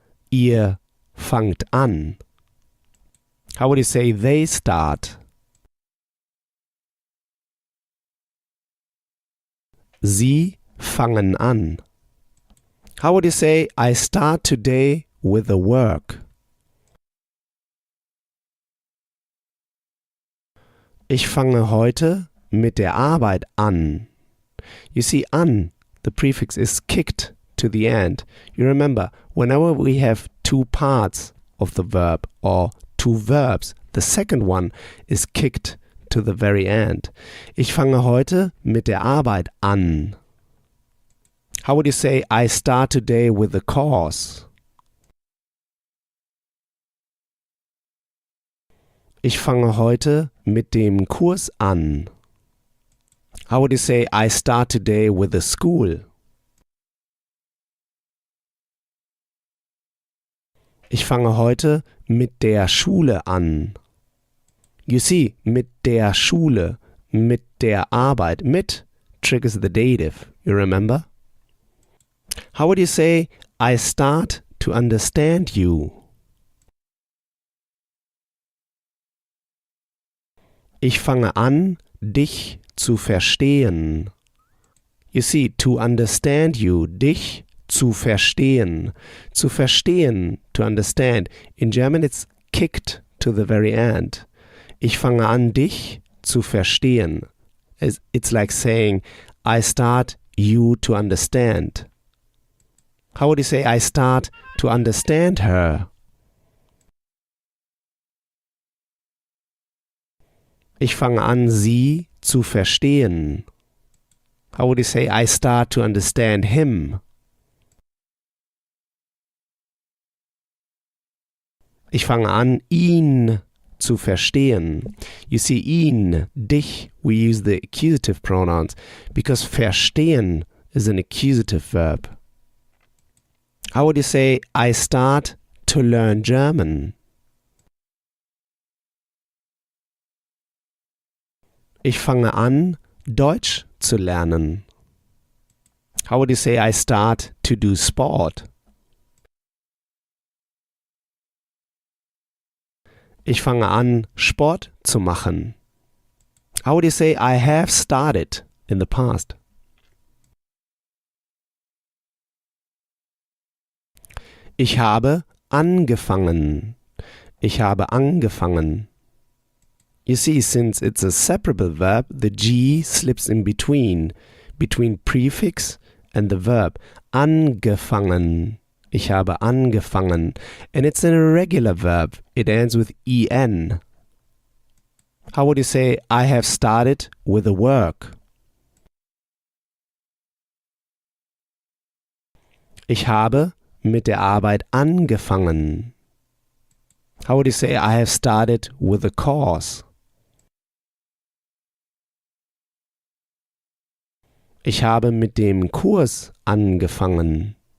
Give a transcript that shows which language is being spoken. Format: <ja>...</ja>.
<de>Ihr fangt an.</de> <en>How would you say, they start?</en> <de>Sie fangen an.</de> <en>How would you say, I start today with the work?</en> <de>Ich fange heute mit der Arbeit an.</de> <en>You see, an, the prefix is kicked to the end. You remember, whenever we have two parts of the verb or two verbs, the second one is kicked to the very end.</en> <de>Ich fange heute mit der Arbeit an.</de> <en>How would you say, I start today with the course?</en> <de>Ich fange heute mit dem Kurs an.</de> <en>How would you say, I start today with the school?</en> <de>Ich fange heute mit der Schule an.</de> <en>You see,</en> <de>mit der Schule, mit der Arbeit, mit</de> <en>triggers the dative, you remember? How would you say, I start to understand you?</en> <de>Ich fange an, dich zu verstehen.</de> <en>You see, to understand you,</en> <de>dich zu verstehen. Zu verstehen,</de> <en>to understand. In German it's kicked to the very end.</en> <de>Ich fange an, dich zu verstehen.</de> <en>It's like saying, I start you to understand. How would you say, I start to understand her?</en> <de>Ich fange an, sie zu verstehen.</de> <en>How would you say, I start to understand him?</en> <de>Ich fange an, ihn zu verstehen.</de> <en>You see, ihn, dich, we use the accusative pronouns because verstehen is an accusative verb. How would you say, I start to learn German?</en> <de>Ich fange an, Deutsch zu lernen.</de> <en>How would you say, I start to do sport?</en> <de>Ich fange an, Sport zu machen.</de> <en>How would you say, I have started in the past?</en> <de>Ich habe angefangen. Ich habe angefangen.</de> <en>You see, since it's a separable verb, the G slips in between prefix and the verb.</en> <de>Angefangen. Ich habe angefangen.</de> <en>And it's an irregular verb. It ends with en. How would you say, I have started with the work?</en> <de>Ich habe mit der Arbeit angefangen.</de> <en>How would you say, I have started with the course?</en> <de>Ich habe mit dem Kurs angefangen.</de>